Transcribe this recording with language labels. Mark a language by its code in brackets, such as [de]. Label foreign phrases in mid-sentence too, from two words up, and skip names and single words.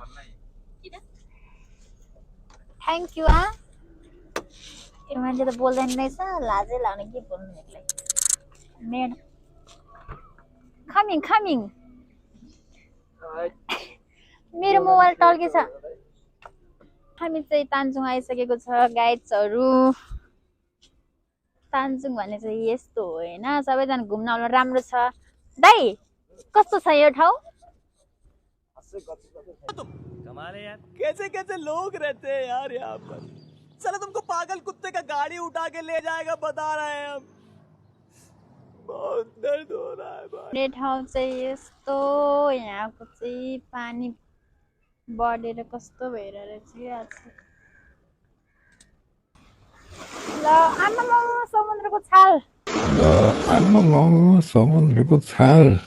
[en] thank you [ne] यो मान्छे त बोल्दैन रहेछ लाजै लाग्ने के बोल्नु यसलाई मेड कमिङ मेरो मोबाइल टल्केछ हामी चाहिँ तानजुङ आइसकेको छ गाइड्सहरु तानजुङ भन्ने चाहिँ यस्तो हो हैन सबैजना घुम्न आउन राम्रो छ दाइ कस्तो छ यो ठाउँ [hi] कमाल है यार कैसे कैसे लोग रहते हैं यार यहाँ पर चलो तुमको पागल कुत्ते का गाड़ी उठा के ले जाएगा बता रहे हैं हम बहुत दर्द हो रहा है भाई [ne] यो ठाउँ चाहिँ यस्तो यहाँको चाहिँ पानी बढेर कस्तो भएर रहेछ के आज ल आमामा समुद्रको छाल समुद्रको छाल